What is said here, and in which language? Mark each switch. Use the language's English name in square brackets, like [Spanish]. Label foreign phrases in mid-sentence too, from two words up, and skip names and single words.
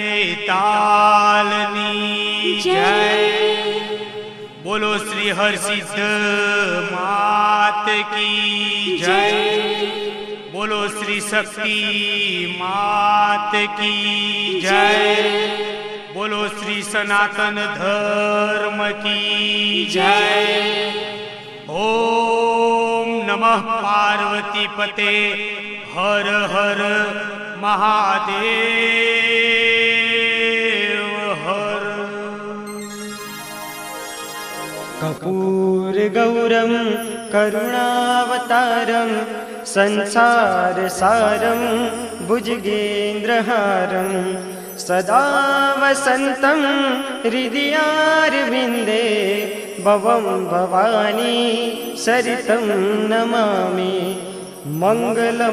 [Gujarati] વેતાલની જય બોલો શ્રી હરસિદ્ધ [Hindi] मात की जय [Gujarati] બોલો શ્રી શક્તિ [Hindi] मात की जय [Gujarati] બોલો શ્રી સનાતન [Hindi] धर्म की जय [Sanskrit] ઓમ નમઃ પાર્વતી પતે હર હર મહાદેવ હર कर्पूर गौरम करुणावतारम संसार सारम भुजगेन्द्रहारम सदा वसन्तं हृदयारविन्दे भवं भवानी सरितं नमामि मंगलम